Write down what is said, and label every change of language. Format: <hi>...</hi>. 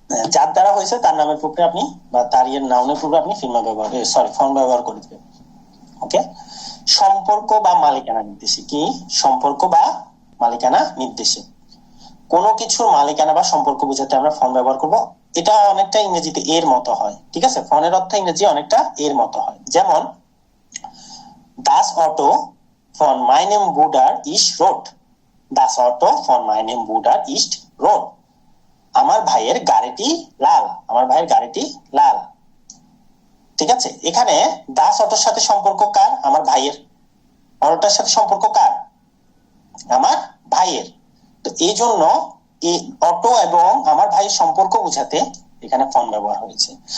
<bn>যার দ্বারা হয়েছে তার নামের পূর্বে আপনি বা তার এর নামের পূর্বে আপনি ফর্ম ব্যবহার করে দিবেন। ওকে। সম্পর্ক বা মালিকানা নির্দেশে কি? সম্পর্ক বা মালিকানা নির্দেশে কোনো কিছুর মালিকানা বা সম্পর্ক বোঝাতে আমরা ফর্ম ব্যবহার করব। এটা অনেকটা ইংরেজিতে এর মতো হয়, ঠিক আছে? ফর্মের অর্থ ইংরেজি অনেকটা এর মতো হয়।</bn> <de>যেমন Das Auto von meinem Bruder ist rot. Das Auto von meinem Bruder ist rot.</de> <bn>আমার ভাইয়ের গাড়িটি লাল, আমার ভাইয়ের গাড়িটি লাল, ঠিক আছে? এখানে দাস অটোর সাথে সম্পর্ক কার? আমার ভাইয়ের। অটোটার সাথে সম্পর্ক কার? আমার ভাইয়ের। তো এই জন্য এই অটো এবং আমার ভাইয়ের সম্পর্ক বোঝাতে এখানে ফর্ম ব্যবহার হয়েছে।</bn>